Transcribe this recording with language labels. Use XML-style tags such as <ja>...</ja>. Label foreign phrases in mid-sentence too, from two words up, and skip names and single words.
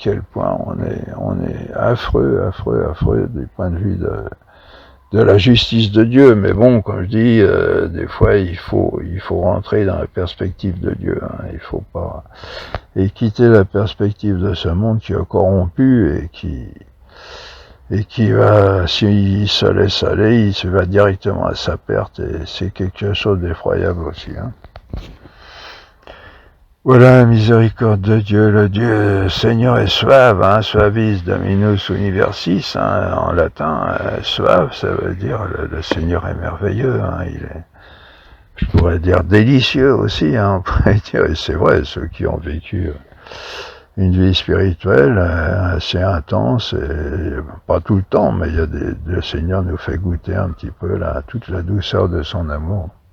<fr>quel point on est affreux du point de vue de la justice de Dieu, mais bon, comme je dis, des fois il faut rentrer dans la perspective de Dieu, hein, il faut pas et quitter la perspective de ce monde qui est corrompu et qui va, s'il se laisse aller, il se va directement à sa perte et c'est quelque chose d'effroyable aussi. Hein. Voilà la miséricorde de Dieu, le Dieu Seigneur est suave, hein,</fr> <la>suavis Dominus universis,</la> <fr>hein, en latin, suave, ça veut dire le Seigneur est merveilleux, hein, je pourrais dire délicieux aussi, hein, on pourrait dire, et c'est vrai, ceux qui ont vécu une vie spirituelle assez intense, et pas tout le temps, mais le Seigneur nous fait goûter un petit peu toute la douceur de son amour.</fr>